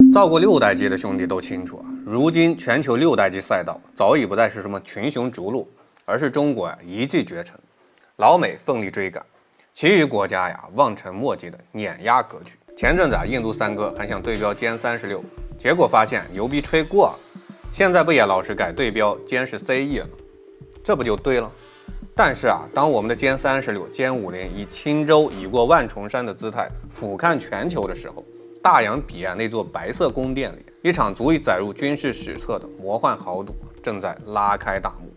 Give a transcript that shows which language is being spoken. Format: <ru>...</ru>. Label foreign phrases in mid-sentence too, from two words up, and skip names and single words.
<zh>造過6代機的兄弟都清楚啊，如今全球6代机赛道早已不再是什么群雄逐鹿，而是中国一骑绝尘，老美奋力追赶，其余国家望尘莫及的碾压格局。前陣子印度三哥還想對標殲36，結果發現牛逼吹過了，現在不也老是改對標殲10 CE 了？這不就對了？但是當我們的殲36、殲50以輕舟已過萬重山的姿態俯瞰全球的時候，大洋彼岸那座白色宮殿裡，一場足以載入軍事史冊的魔幻豪賭正在拉開大幕。</zh>